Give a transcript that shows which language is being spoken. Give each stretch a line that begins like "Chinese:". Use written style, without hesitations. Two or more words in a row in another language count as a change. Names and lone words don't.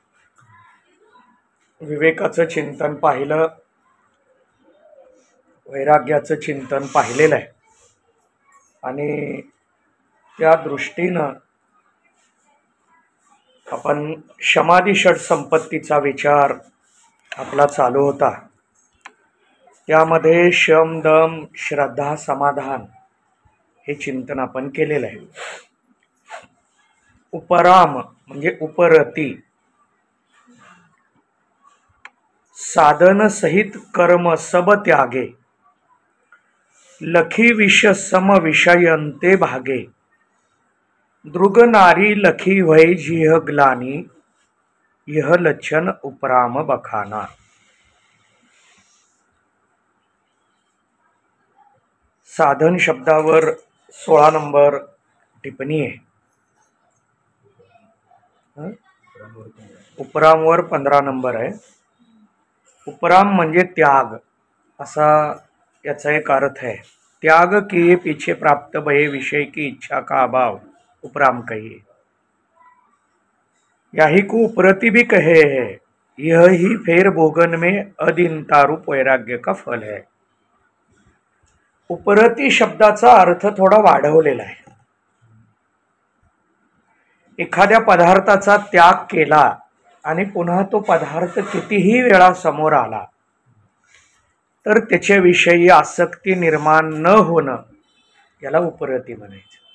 Marathi: विवेकाचं चिंतन पाहिलं, वैराग्याचं चिंतन पाहिलेलं आहे आणि त्या दृष्टीनं आपण समाधी षट संपत्तीचा विचार आपला चालू होता. त्यामध्ये शम, दम, श्रद्धा, समाधान हे चिंतन आपण केलेलं आहे. उपराम म्हणजे उपरती,
Hindi: साधन सहित कर्म सब त्यागे, लखी विष सम विषयंते भागे, दृग नारी लखी वै जिह ग्लानी, यह लक्षण उपराम बखाना.
Marathi: साधन शब्दावर 16 नंबर टिप्पणी आहे. उपरामवर 15 नंबर आहे. उपराम म्हणजे त्याग असा याचा एक अर्थ है.
Hindi: त्याग किए पीछे प्राप्त भये विषय की इच्छा का अभाव उपराम कहिए. यही को उपरति भी कहे है. यह ही फेर भोगन में अदिनता रूप वैराग्य का फल है.
Marathi: उपरती शब्दाचा अर्थ थोडा वाढवलेला आहे. एखाद्या पदार्थाचा त्याग केला आणि पुन्हा तो पदार्थ कितीही वेळा समोर आला तर त्याच्याविषयी आसक्ती निर्माण न होणं याला उपरती म्हणायचं.